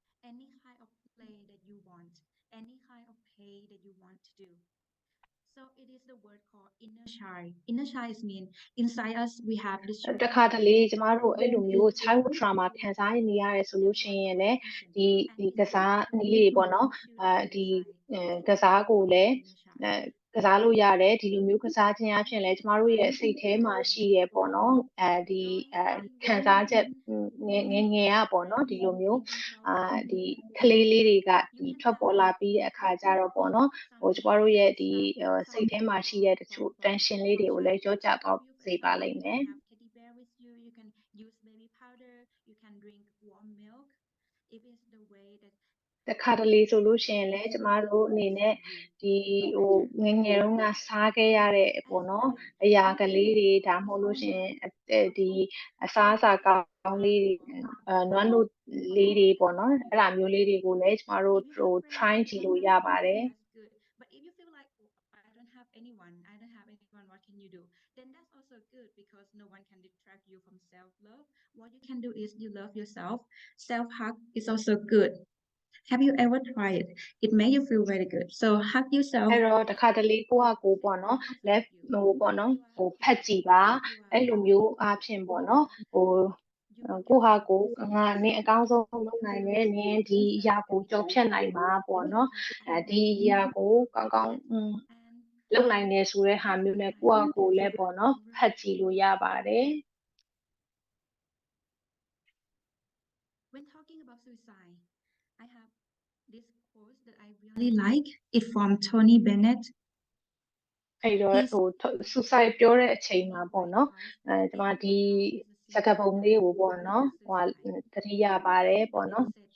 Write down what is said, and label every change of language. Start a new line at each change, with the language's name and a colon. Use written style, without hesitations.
English: Any kind of play that you want, any kind of play that you want to do. So it is the word called inner child. Inner child mean inside us we have this
Burmese: တခါတလေကျမတို့အဲ့လိုမျိုး childhood trauma ခံစားနေရတယ်ဆိုလို့ရှိရင်လည်းဒီကစားနည်းလေးပေါ့နော်ဒီကစားကိုလည်းကစားလို့ရတယ်ဒီလိုမျိုးကစားခြင်းအပြင်လည်းကျမတို့ရဲ့စိတ်ထဲမှာရှိရပေါ့နော်ဒီခံစားချက်ငယ်ကပေါ့နော်ဒီလိုမျိုးဒီကလေးလေးတွေကဒီထွက်ပေါ်လာပြီးတဲ့အခါကျတော့ပေါ့နော်ကျမတို့ရဲ့ဒီစိတ်ထဲမှာရှိတဲ့တချို့ tension လေးတွေကိုလည်းကြောကြတော့စေပါလိမ့်မယ်
English: teddy bear with you, you can use baby powder, you can drink warm milk. If it's the way that
Burmese: တခါတလေဆိုလို့ရှိရင်လည်းကျမတို့အနေနဲ့ဒီငယ်ငယ်တုန်းကစားခဲ့ရတဲ့ပေါ့နော်အရာကလေးတွေဒါမှမဟုတ်လို့ရှိရင်ဒီအစားအစာကောင်းလေးတွေနွမ်းတို့လေးတွေပေါ့နော်အဲ့လိုမျိုးလေးတွေကိုလည်းကျမတို့try ကြည့်လို့ရပါတယ်
English: that's good. But if you feel like I don't have anyone, what can you do? Then that's also good because no one can distract you from self-love. What you can do is you love yourself. Self-hug is also good. Have you ever tried it? It made you feel very good. So hug yourself.
Burmese: အဲ့တော့တခါတလေကိုပေါ့နော်လက်ပေါ့နော်ဖက်ကြည့်ပါအဲ့လိုမျိုးအားဖြင့်ပေါ့နော်ကိုဟာကိုငါနင်းအကောင်းဆုံးလုပ်နိုင်တယ်နင်းဒီအရာကိုကြော်ဖြတ်နိုင်မှာပေါ့နော်ဒီအရာကိုကောင်းကောင်းလုပ်နိုင်တယ်ဆိုတဲ့ဟာမျိုးနဲ့ကိုဟာကိုလည်းပေါ့နော်ဖက်ကြည့်လို့ရပါတယ်
English: When talking about suicide, I have this quote that I really like. It from Tony Bennett.
Burmese: အဲ့တော့suicide ပြောတဲ့အချိန်မှာပေါ့နော်ဒီမှာဒီစကားပုံလေးကိုပေါ့နော်သတိရပါတယ်ပေါ့နော်